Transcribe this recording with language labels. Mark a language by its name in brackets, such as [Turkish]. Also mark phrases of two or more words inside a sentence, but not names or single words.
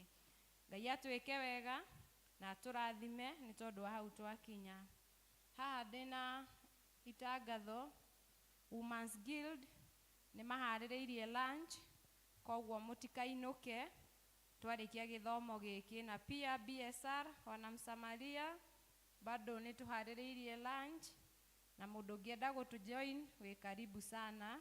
[Kikuyu] Ngai atwĩke wega na atũrathime nĩ tondũ wa hau twakinya. Haha ndĩna itangatho. Women's Guild nĩ maharĩrĩirie lunch, koguo mũtikainũke twarĩkia gĩthomo gĩkĩ. [Swahili] Na pia BSR wana Msamaria bado [Kikuyu] nĩ tũharĩrĩirie lunch, na mũndũ ũngĩenda gũtũjoin wĩ [Swahili] karibu sana.